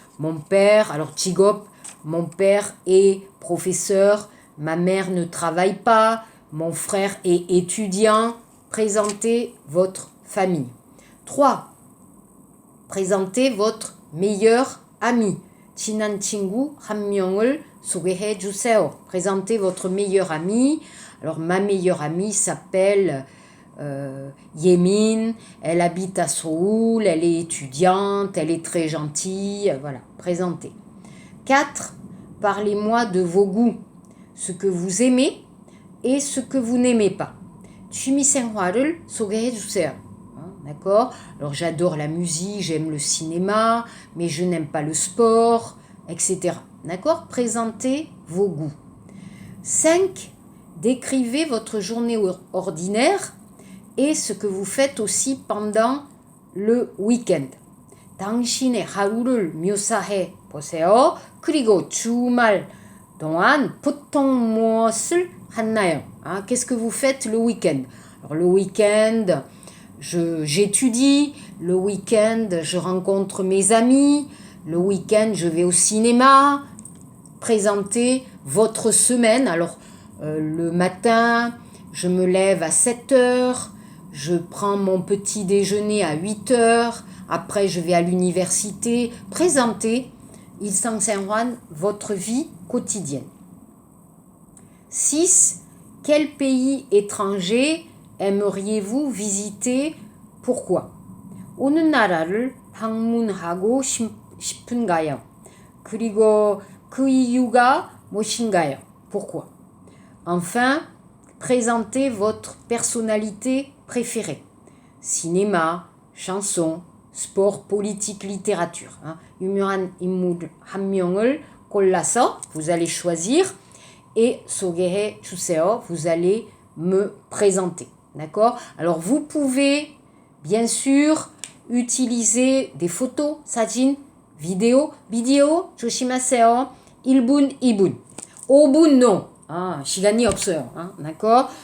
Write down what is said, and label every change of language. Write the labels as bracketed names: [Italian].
[French] Mon père, alors 직업, mon père est professeur, ma mère ne travaille pas, mon frère est étudiant. Présentez votre famille. 3. Présentez votre meilleur ami. [Korean] 친한 친구 한 명을 소개해 주세요. [French] Présentez votre meilleur ami. Alors, ma meilleure amie s'appelle Yemin. Elle habite à Séoul. Elle est étudiante. Elle est très gentille. Voilà, présentez. 4. Parlez-moi de vos goûts. Ce que vous aimez et ce que vous n'aimez pas. [Korean] 취미생활을 소개해 주세요. [French] D'accord? Alors, j'adore la musique, j'aime le cinéma, mais je n'aime pas le sport, etc. D'accord? Présentez vos goûts. 5. Décrivez votre journée ordinaire et ce que vous faites aussi pendant le week-end. [Korean] 당신의 하루를 묘사해 보세요. 그리고 주말 동안 보통 무엇을 하나요? [French] Qu'est-ce que vous faites le week-end? Alors, le week-end, j'étudie. Le week-end, je rencontre mes amis. Le week-end, je vais au cinéma. Présentez votre semaine. Alors, le matin, je me lève à 7 heures. Je prends mon petit déjeuner à 8 heures. Après, je vais à l'université. Présentez 일상생활, votre vie quotidienne. 6. Quel pays étranger aimeriez-vous visiter? Pourquoi? [Korean] 어느 나라를 방문하고 싶은가요? 그리고 그 이유가 무엇인가요? [French] Pourquoi? Enfin, présentez votre personnalité préférée. Cinéma, chanson, sport, politique, littérature. [Korean] 유명한 인물 한 명을 골라서 vous allez choisir et 소개해 주세요. [French] Vous allez me présenter. D'accord? Alors, vous pouvez, bien sûr, utiliser des photos, 사진, vidéo, 조심하세요. 1분, 2분. 5분, non. [Korean] 시간이 없어요. D'accord?